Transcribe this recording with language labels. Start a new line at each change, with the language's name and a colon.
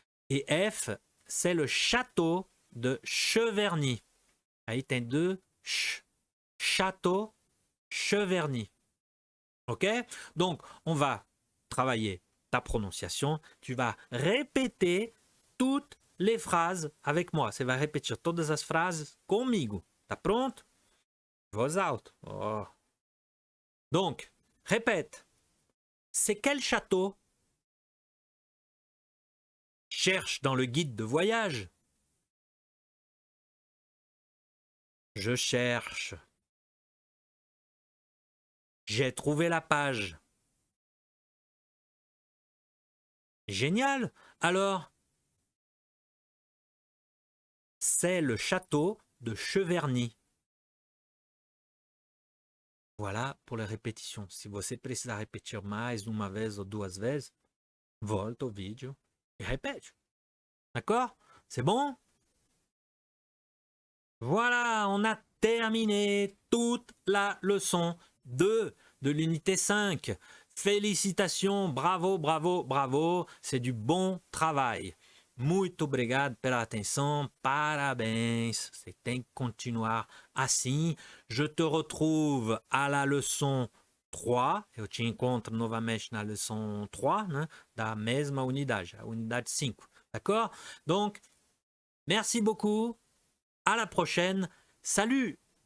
French: Et F, c'est le château de Cheverny.
Portuguese: Aí tem deux ch. Château, Cheverny. OK?
French: Donc, on va travailler ta prononciation. Tu vas répéter toutes les phrases avec moi.
Portuguese: Você vai repetir todas as frases comigo. Tá pronto? Voz alta. Oh.
French: Donc, répète. C'est quel château? Cherche dans le guide de voyage. Je cherche. J'ai trouvé la page. Génial. Alors, c'est le château de Cheverny. Voilà pour les répétitions.
Portuguese: Se você precisar repetir mais uma vez ou duas vezes, volta au vídeo
French: et répète. D'accord? C'est bon? Voilà, on a terminé toute la leçon 2 de l'unité 5. Félicitations, bravo, bravo, bravo. C'est du bon travail.
Portuguese: Muito obrigado pela atenção, parabéns. Você tem que continuar assim.
French: Je te retrouve à la leçon 3.
Portuguese: Eu te encontro novamente na leçon 3, né, da mesma unidade, a unidade 5.
French: D'accord? Donc, merci beaucoup. À la prochaine. Salut!